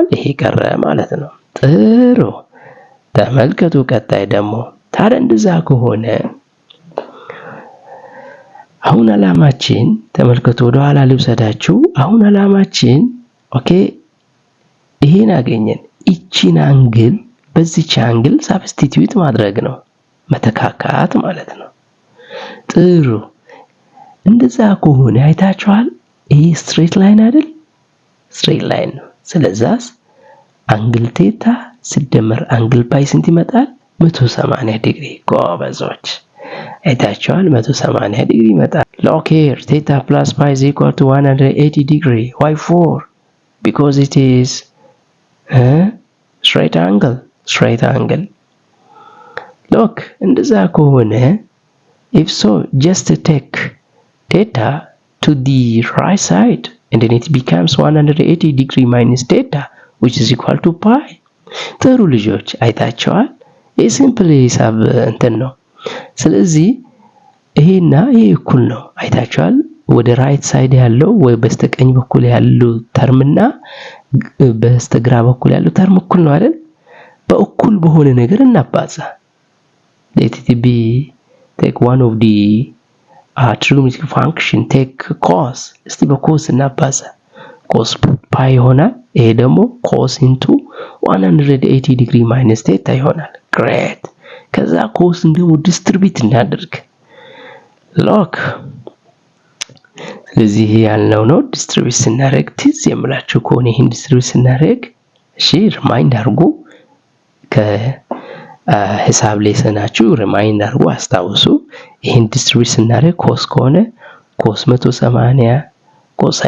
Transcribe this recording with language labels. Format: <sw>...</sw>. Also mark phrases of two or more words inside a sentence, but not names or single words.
<am>ይሄ ቀረ ማለት ነው። ጥሩ ተመልከቱ። ቀጣይ ደግሞ ታዲያ እንደዛ ከሆነ አሁን አላማችን ተመልከቱ። ወደ ኋላ ልብሰዳችሁ። አሁን አላማችን ኦኬ ይሄን አገኘን። እቺን አንግል በዚች አንግል ሳብስቲቲዩት ማድረግ ነው፣ መተካካት ማለት ነው። ጥሩ እንደዛ ከሆነ አይታችኋል። ይሄ</am> <en>straight line</en> <am>አይደል?</am> <en>straight line</en> <am>ነው። ስለዛስ አንግል ቴታ ሲደመር አንግል ፓይ ስንት ይመጣል?</am> <en>180 ዲግሪ።</en> <am>ጎበዞች አይታችኋል።</am> <en>180</en> <am>ዲግሪ ይመጣል።</am> <en>look here, theta plus pi is equal to 180 degree. why 4? because it is straight angle. look</en> <am>እንደዛ ከሆነ</am> <en>if so just take theta to the right side and then it becomes 180 degree minus theta which is equal to pi.</en> <am>ጥሩ ልጆች አይታችኋል። ይህ ሲምፕል ሂሳብ እንትን ነው። ስለዚህ ይሄና ይሄ እኩል ነው። አይታችኋል። ወደ</am> <en>right side</en> <am>ያለው ወይ በስተቀኝ በኩል ያለው ተርምና በስተግራ በኩል ያለው ተርም እኩል ነው አይደል? በእኩል በሆነ ነገር እናባዛ።</am> <en>let it be take one of the trigonometric function take cos።</en> <am>እስቲ በኮስ እናባዛ። cos ፓይ ይሆናል። ይሄ ደግሞ</am> <en>cos into</en> <am>180 ዲግሪ</am> <en>minus theta</en> <am>ይሆናል። great። ከዛ ኮስን ደግሞ ዲስትሪቢዩት እናድርግ። ሎክ ስለዚህ ያልነው ነው ዲስትሪቢዩት ስናደርግ ትዝ የምላችሁ ከሆነ ይሄን ዲስትሪቢዩት ስናደርግ እሺ ሪማይንድ አድርጉ። ከሂሳብ ሌሰናችሁ ሪማይንድ አድርጉ፣ አስታውሱ። ይሄን ዲስትሪቢዩት ስናደርግ ኮስ ከሆነ ኮስ 180 ኮሳይን</am>